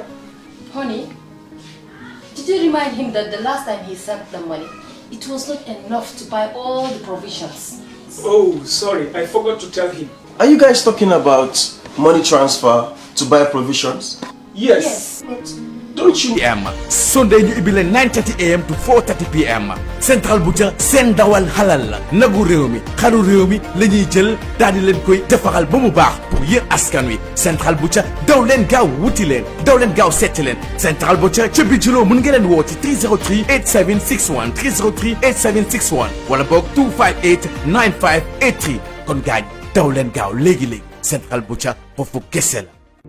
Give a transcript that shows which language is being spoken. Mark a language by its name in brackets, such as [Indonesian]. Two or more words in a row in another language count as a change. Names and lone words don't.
[English] Honey, did you remind him that the last time he sent the money, it was not enough to buy all the provisions? Oh, sorry, I forgot to tell him. Are you guys talking about money transfer to buy provisions? Yes. But Don't you? PM. Sunday ñu ibile 9:30 AM to 4:30 PM. [Wolof] Central Butcher seen dawal halal la nagu réew mi xaru réew mi la ñuy jël daal di leen koy defaral ba mu baax pour yéen askan wi Central Butcher daw leen gaaw wuti leen daw leen gaaw seeti leen Central Butcher ca Bijilo mën nga leen woo ci 303 8761 303 8761 wala boog 258 9583 kon gaañ daw leen gaaw léegi-léegi Central Butcher foofu kese la.